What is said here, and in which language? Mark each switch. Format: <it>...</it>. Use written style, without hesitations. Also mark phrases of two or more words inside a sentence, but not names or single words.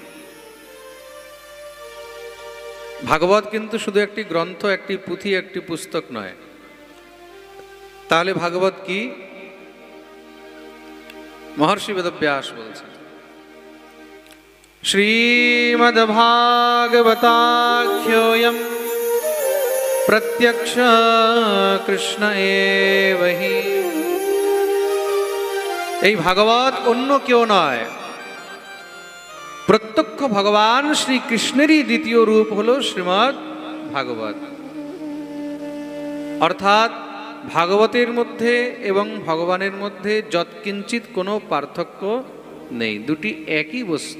<bn>ভাগবত কিন্তু শুধু একটি গ্রন্থ, একটি পুঁথি, একটি পুস্তক নয়। তাহলে ভাগবত কি? মহর্ষি বেদব্যাস বলছেন,</bn> <sa>श्रीमद्भागवताख्योयम प्रत्यक्ष कृष्ण एव हि।</sa> <bn>এই ভাগবত অন্য কেউ নয়, প্রত্যক্ষ ভগবান শ্রীকৃষ্ণেরই দ্বিতীয় রূপ হলো শ্রীমদ্ ভাগবত। অর্থাৎ ভাগবতের মধ্যে এবং ভগবানের মধ্যে যৎকিঞ্চিত কোনো পার্থক্য নেই, দুটি একই বস্তু।</bn>